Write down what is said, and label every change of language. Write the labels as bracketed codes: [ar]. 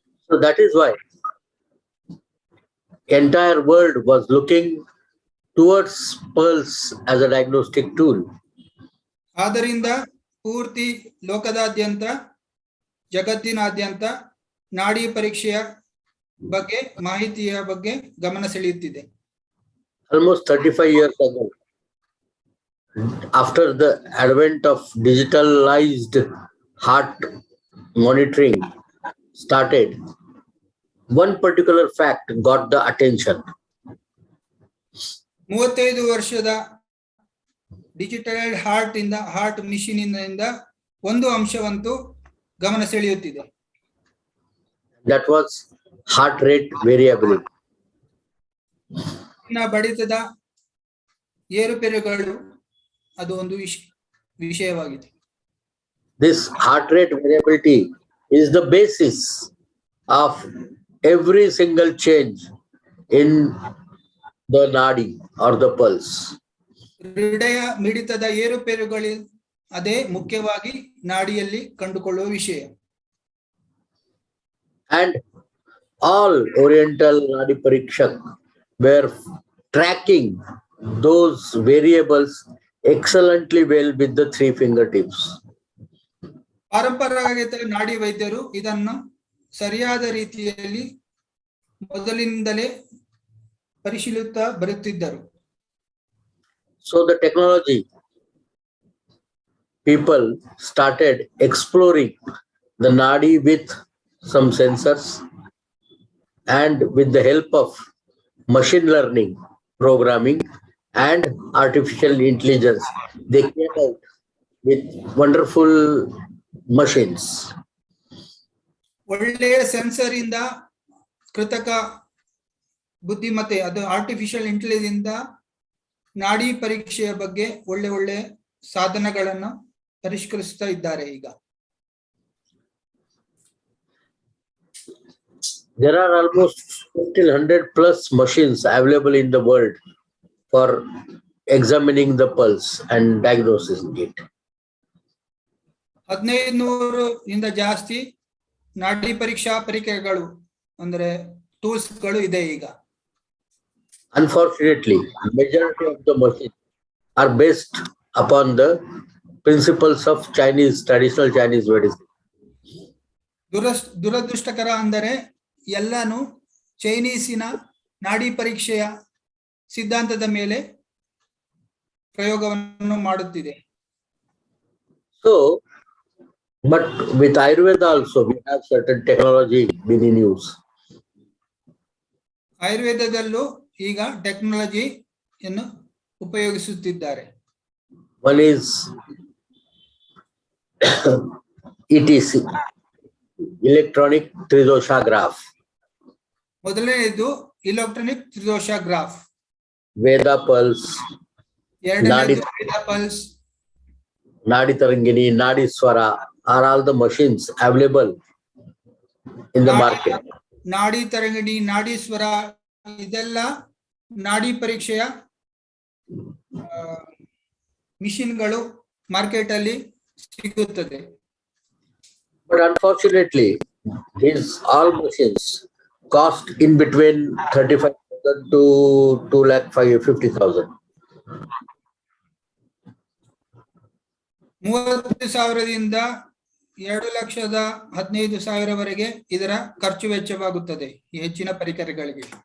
[en] So that is why entire world was looking towards pulse as a diagnostic tool. [kn] ಆದ್ದರಿಂದ ಪೂರ್ತಿ ಲೋಕದಾದ್ಯಂತ ಜಗತ್ತಿನಾದ್ಯಂತ ನಾಡಿ ಪರೀಕ್ಷೆಯ ಬಗ್ಗೆ ಮಾಹಿತಿಯ ಬಗ್ಗೆ ಗಮನ ಸೆಳೆಯುತ್ತಿದೆ. [en] Almost 35 years ago, after the advent of digitalized heart monitoring started, one particular fact got the attention. [kn] 35 ವರ್ಷದ ಡಿಜಿಟಲ್ ಹಾರ್ಟ್ ಮಿಷಿನ್ ಇಂದ ಒಂದು ಅಂಶವಂತೂ ಗಮನ ಸೆಳೆಯುತ್ತಿದೆ. [en] That was heart rate variability. [kn] ಬಡಿತದ ಏರುಪೇರುಗಳು ಅದು ಒಂದು ವಿಷಯವಾಗಿದೆ. [en] This heart rate variability is the basis of every single change in the Nadi or the pulse. [kn] ಹೃದಯ ಮಿಡಿತದ ಏರುಪೇರುಗಳು ಅದೇ ಮುಖ್ಯವಾಗಿ ನಾಡಿಯಲ್ಲಿ ಕಂಡುಕೊಳ್ಳುವ ವಿಷಯ. [en] And all Oriental Nadi Parikshak were tracking those variables excellently well with the 3 fingertips. [kn] ಪಾರಂಪರಿಕ ನಾಡಿ ವೈದ್ಯರು ಇದನ್ನು ಸರಿಯಾದ ರೀತಿಯಲ್ಲಿ ಮೊದಲಿನಿಂದಲೇ ಪರಿಶೀಲಿಸುತ್ತಾ ಬರುತ್ತಿದ್ದರು. [en] So the technology people started exploring the Nadi with some sensors, and with the help of machine learning programming and artificial intelligence, they came out with wonderful machines. [kn] ಒಳ್ಳೆಯ sensor ಇಂದ ಕೃತಕ ಬುದ್ಧಿಮತ್ತೆ ಅದು ಆರ್ಟಿಫಿಷಿಯಲ್ ಇಂಟೆಲಿಜೆನ್ಸ್ ಇಂದ ನಾಡಿ ಪರೀಕ್ಷೆಯ ಬಗ್ಗೆ ಒಳ್ಳೆ ಸಾಧನಗಳನ್ನು ಪರಿಷ್ಕರಿಸುತ್ತಾ ಇದ್ದಾರೆ ಈಗ. [en] There are almost 1,500 plus machines available in the world for examining the pulse and diagnosing it. [kn] 1500 ಇಂದ ಜಾಸ್ತಿ ನಾಡಿ ಪರೀಕ್ಷಾ ಪರಿಕರಗಳು ಅಂದ್ರೆ ಟೂಲ್ಸ್ ಗಳು ಇದೆ ಈಗ. [en] Unfortunately, majority of the machines are based upon the principles of traditional Chinese medicine. [kn] ದುರದೃಷ್ಟಕರ ಅಂದರೆ ಎಲ್ಲಾನು ಚೈನೀಸಿನ ನಾಡಿ ಪರೀಕ್ಷೆಯ ಸಿದ್ಧಾಂತದ ಮೇಲೆ ಪ್ರಯೋಗವನ್ನು ಮಾಡುತ್ತಿದೆ. [en] So, but with Ayurveda also we have certain technology being in use. [kn] ಆಯುರ್ವೇದದಲ್ಲೂ ಈಗ ಟೆಕ್ನಾಲಜಿಯನ್ನು ಉಪಯೋಗಿಸುತ್ತಿದ್ದಾರೆ. [en] One is ETC, electronic tridosha graph. [kn] ಮೊದಲನೆಯದು ಇಲೆಕ್ಟ್ರಾನಿಕ್ ತ್ರಿದೋಷ ಗ್ರಾಫ್. [en] Veda pulse, [kn] ಎರಡನೇದು ವೇದ pulse, [en] Nadi Tarangini, Nadi Swara are all the machines available in the market. [kn] ನಾಡಿ ತರಂಗಿಣಿ, ನಾಡಿ ಸ್ವರ ಇದೆಲ್ಲ ನಾಡಿ ಪರೀಕ್ಷೆಯ ಮಿಷಿನ್ಗಳು market ಅಲ್ಲಿ ಸಿಗುತ್ತದೆ. [en] But unfortunately, these all machines cost in between 35,000 to 2,50,000. [kn] 30,000ದಿಂದ 2,15,000 ಇದರ ಖರ್ಚು ವೆಚ್ಚವಾಗುತ್ತದೆ ಈ ಹೆಚ್ಚಿನ ಪರಿಕರಗಳಿಗೆ.